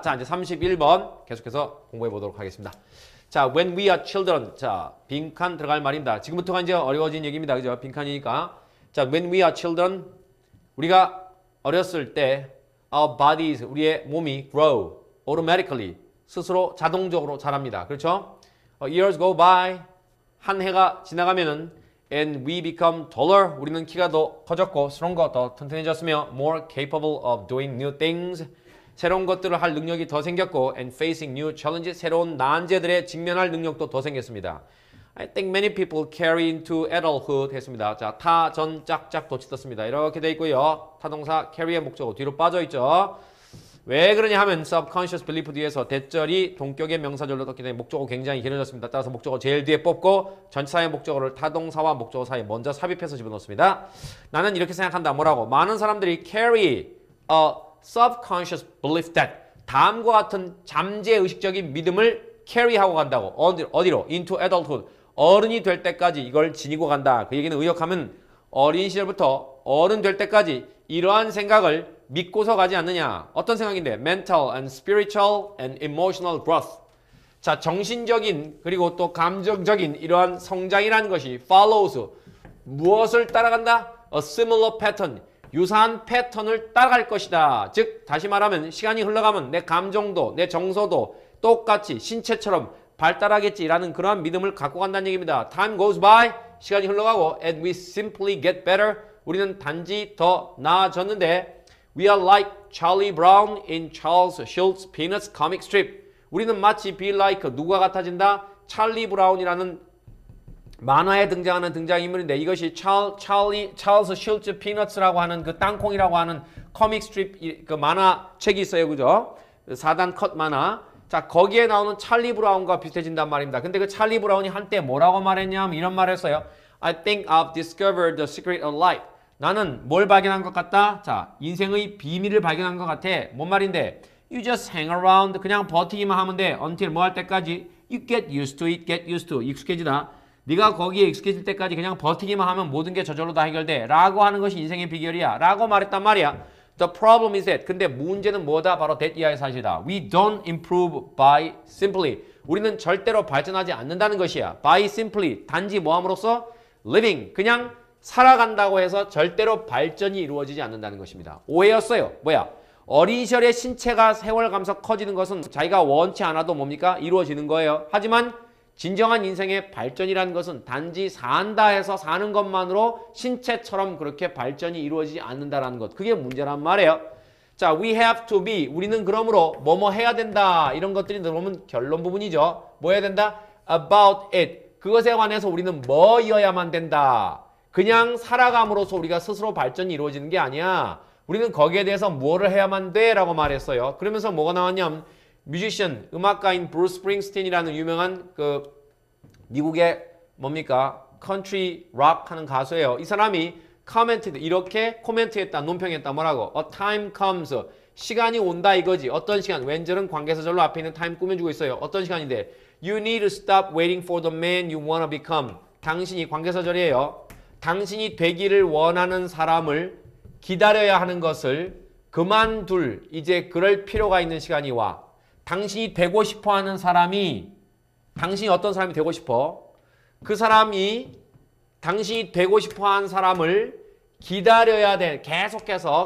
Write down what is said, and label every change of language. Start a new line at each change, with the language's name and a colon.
Korean: 자 이제 31번 계속해서 공부해 보도록 하겠습니다. 자
English: when we are children
Korean: 자 빈칸 들어갈 말입니다. 지금부터가 이제 어려워진 얘기입니다. 그죠? 빈칸이니까 자
English: when we are children
Korean: 우리가 어렸을 때
English: our bodies
Korean: 우리의 몸이
English: grow automatically
Korean: 스스로 자동적으로 자랍니다. 그렇죠?
English: years go by
Korean: 한 해가 지나가면은
English: and we become taller.
Korean: 우리는 키가 더 커졌고
English: stronger
Korean: 더 튼튼해졌으며
English: more capable of doing new things.
Korean: 새로운 것들을 할 능력이 더 생겼고
English: and facing new challenges.
Korean: 새로운 난제들에 직면할 능력도 더 생겼습니다.
English: I think many people carry into adulthood
Korean: 했습니다. 자, 타, 전, 짝짝 도치 떴습니다. 이렇게 돼 있고요. 타동사 carry의 목적어 뒤로 빠져 있죠. 왜 그러냐 하면
English: subconscious belief
Korean: 뒤에서 대절이 동격의 명사절로 떴기 때문에 목적어 굉장히 길어졌습니다. 따라서 목적어 제일 뒤에 뽑고 전치사의 목적어를 타동사와 목적어 사이에 먼저 삽입해서 집어넣습니다. 나는 이렇게 생각한다. 뭐라고? 많은 사람들이
English: carry a subconscious belief that
Korean: 다음과 같은 잠재의식적인 믿음을 carry하고 간다고. 어디로?
English: into adulthood.
Korean: 어른이 될 때까지 이걸 지니고 간다. 그 얘기는 의역하면 어린 시절부터 어른 될 때까지 이러한 생각을 믿고서 가지 않느냐. 어떤 생각인데?
English: mental and spiritual and emotional growth.
Korean: 자, 정신적인 그리고 또 감정적인 이러한 성장이라는 것이 follows. 무엇을 따라간다?
English: a similar pattern.
Korean: 유사한 패턴을 따라갈 것이다. 즉 다시 말하면 시간이 흘러가면 내 감정도 내 정서도 똑같이 신체처럼 발달하겠지라는 그러한 믿음을 갖고 간다는 얘기입니다.
English: Time goes by,
Korean: 시간이 흘러가고
English: and we simply get better,
Korean: 우리는 단지 더 나아졌는데
English: We are like Charlie Brown in Charles Schulz Peanuts comic strip.
Korean: 우리는 마치 be like 누가 같아진다? 찰리 브라운이라는 만화에 등장하는 등장인물인데 이것이 찰스 슐츠 피너츠라고 하는 그 땅콩이라고 하는 커믹 스트립 그 만화책이 있어요. 그죠? 4단 컷 만화. 자, 거기에 나오는 찰리 브라운과 비슷해진단 말입니다. 근데 그 찰리 브라운이 한때 뭐라고 말했냐면 이런 말을 했어요.
English: I think I've discovered the secret of life.
Korean: 나는 뭘 발견한 것 같다? 자, 인생의 비밀을 발견한 것 같아. 뭔 말인데?
English: You just hang around.
Korean: 그냥 버티기만 하면 돼. Until 뭐 할 때까지?
English: You get used to it. Get used to.
Korean: 익숙해지다. 네가 거기에 익숙해질 때까지 그냥 버티기만 하면 모든 게 저절로 다 해결돼. 라고 하는 것이 인생의 비결이야. 라고 말했단 말이야.
English: The problem is that.
Korean: 근데 문제는 뭐다? 바로 that 이하의 사실이다.
English: We don't improve by simply.
Korean: 우리는 절대로 발전하지 않는다는 것이야.
English: By simply.
Korean: 단지 뭐함으로써?
English: Living.
Korean: 그냥 살아간다고 해서 절대로 발전이 이루어지지 않는다는 것입니다. 오해였어요. 뭐야? 어린 시절에 신체가 세월 가면서 커지는 것은 자기가 원치 않아도 뭡니까? 이루어지는 거예요. 하지만 진정한 인생의 발전이라는 것은 단지 산다 해서 사는 것만으로 신체처럼 그렇게 발전이 이루어지지 않는다는 것. 그게 문제란 말이에요. 자,
English: we have to be.
Korean: 우리는 그러므로 뭐뭐 해야 된다. 이런 것들이 들어오면 결론 부분이죠. 뭐 해야 된다?
English: About it.
Korean: 그것에 관해서 우리는 뭐여야만 된다. 그냥 살아감으로써 우리가 스스로 발전이 이루어지는 게 아니야. 우리는 거기에 대해서 뭐를 해야만 돼? 라고 말했어요. 그러면서 뭐가 나왔냐면 뮤지션, 음악가인 브루스 스프링스틴이라는 유명한 그 미국의 뭡니까? 컨트리 락 하는 가수예요. 이 사람이 이렇게 코멘트했다, 논평했다. 뭐라고?
English: A time comes.
Korean: 시간이 온다 이거지. 어떤 시간? 왼절은 관계사절로 앞에 있는 time 꾸며주고 있어요. 어떤 시간인데?
English: You need to stop waiting for the man you wanna become.
Korean: 당신이 관계사절이에요. 당신이 되기를 원하는 사람을 기다려야 하는 것을 그만둘 이제 그럴 필요가 있는 시간이 와. 당신이 되고 싶어하는 사람이 당신이 어떤 사람이 되고 싶어? 그 사람이 당신이 되고 싶어하는 사람을 기다려야 돼. 계속해서.